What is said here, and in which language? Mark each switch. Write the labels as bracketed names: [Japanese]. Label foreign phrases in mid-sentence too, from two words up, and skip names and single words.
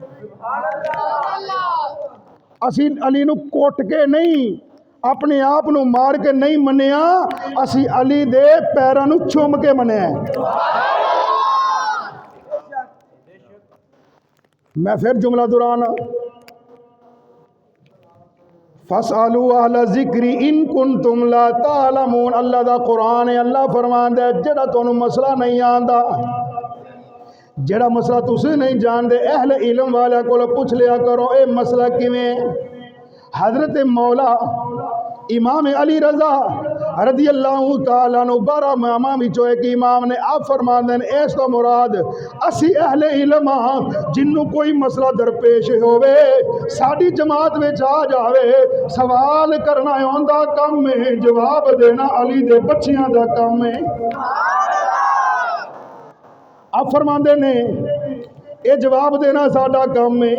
[Punjabi] اسیں علی نوں کٹ کے نہیں، اپنے آپ نوں مار کے نہیں منیا، اسیں علی دے پیراں نوں چم کے منیا. میں فیر جملہ دہرانا, [Arabic] فاسألوا أهل الذكر إن كنتم لا تعلمون. [Punjabi] اللہ دا قرآن ہے، اللہ فرماندا ہے جیہڑا تہانوں مسئلہ نہیں آندا، جیہڑا مسئلہ تسیں نہیں جاندے، اہلِ علم والے کولوں پچھ لیا کرو، ایہ مسئلہ کویں. حضرت مولا امام علی رضا [Arabic] رضي الله تعالى عنه [Punjabi] 12 اماماں وچوں اک امام نے آپ فرماتے ہیں اس توں مراد اسیں اہلِ علم ہاں جنہاں کوئی مسئلہ درپیش ہووے ساڈی جماعت وچ آ جاوے سوال کرنا ان کا کم ہے جواب دینا علی دے بچیاں دا کم ہے. آپ فرماتے نے ایہ جواب دینا ساڈا کم ہے.